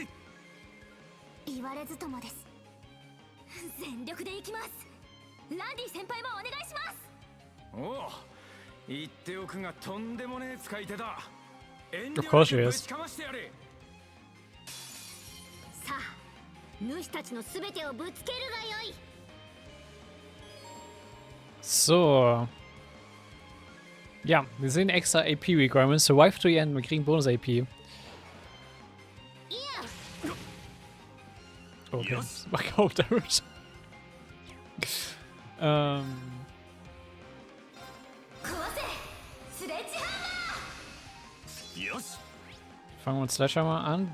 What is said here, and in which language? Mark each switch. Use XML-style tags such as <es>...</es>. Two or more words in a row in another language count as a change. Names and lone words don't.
<ja>言われずともです。全力で行きます。ランディ先輩もお願いします。おお、言っておくがとんでもねえ使い手だ。遠慮</ja> <en>Of</en> <ja>な</ja> <en>course</en> <ja>く</ja> <en>he</en> <ja>ぶ</ja> <en>is.</en> <ja>ちかましてやれ。さあ、主たちのすべてをぶつけるがよい。</ja> <de>So. Ja, wir sehen extra</de> <en>AP Requirements. Survive to the end.</en> <de>Wir kriegen Bonus AP. Okay, das war kaum Damage. Fangen wir uns Sledgehammer an.</de>